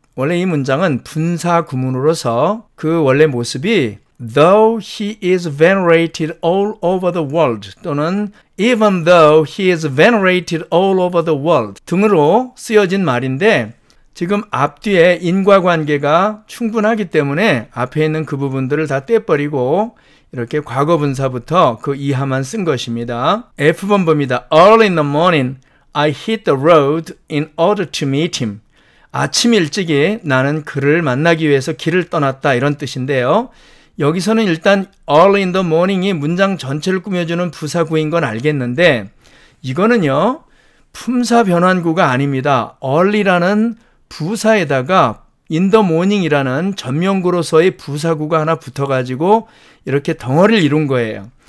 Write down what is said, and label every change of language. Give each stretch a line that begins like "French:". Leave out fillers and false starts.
Korean: 원래 이 문장은 분사 구문으로서 그 원래 모습이
English: though he is venerated all over the world
Korean: 또는
English: even though he is venerated all over the world
Korean: 등으로 쓰여진 말인데 지금 앞뒤에 인과관계가 충분하기 때문에 앞에 있는 그 부분들을 다 떼버리고 이렇게 과거분사부터 그 이하만 쓴 것입니다. F번 봅니다.
English: Early in the morning, I hit the road in order to meet him.
Korean: 아침 일찍이 나는 그를 만나기 위해서 길을 떠났다 이런 뜻인데요. 여기서는 일단
English: early in the morning
Korean: 이 문장 전체를 꾸며주는 부사구인 건 알겠는데 이거는요. 품사 변환구가 아닙니다. early라는 부사에다가
English: in the morning
Korean: 이라는 전명구로서의 부사구가 하나 붙어가지고 이렇게 덩어리를 이룬 거예요.